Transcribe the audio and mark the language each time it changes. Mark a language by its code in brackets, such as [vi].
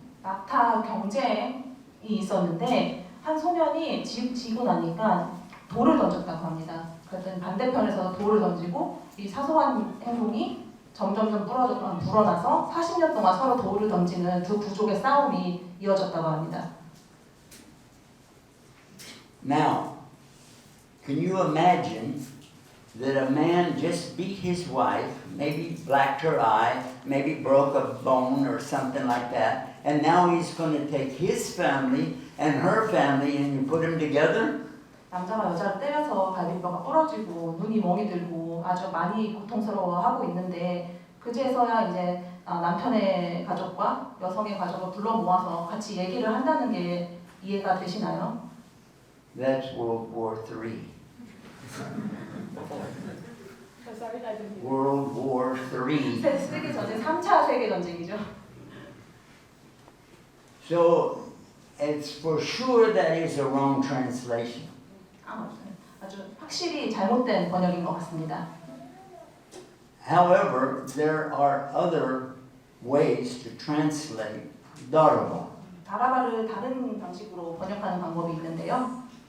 [ko] 낙타 경쟁이 있었는데 한 소년이 지고 나니까 돌을 던졌다고 합니다. 그랬더니 반대편에서 돌을 던지고 이 사소한 행동이 점점점 불어나서 40년 동안 서로 돌을 던지는 두 부족의 싸움이 이어졌다고 합니다. [en] Now, can you imagine that a man just beat his wife, maybe blacked her eye, maybe broke a bone or something like that, and now he's going to take his family and her family and you put them together? [ko] 남자가 여자를 때려서 갈비뼈가 부러지고 눈이 멍이 들고 아주 많이 고통스러워하고 있는데 그제서야 이제 남편의 가족과 여성의 가족을 불러 모아서 같이 얘기를 한다는 게 이해가 되시나요? [en] That's World War III. World War III. [ko] 세계 전쟁 3차 세계 전쟁이죠. [en] So it's for sure that is a wrong translation. [ko] 아주 확실히 잘못된 번역인 것 같습니다. [en] However, there are other ways to translate daraba. [ko] 다라바를 다른 방식으로 번역하는 방법이 있는데요.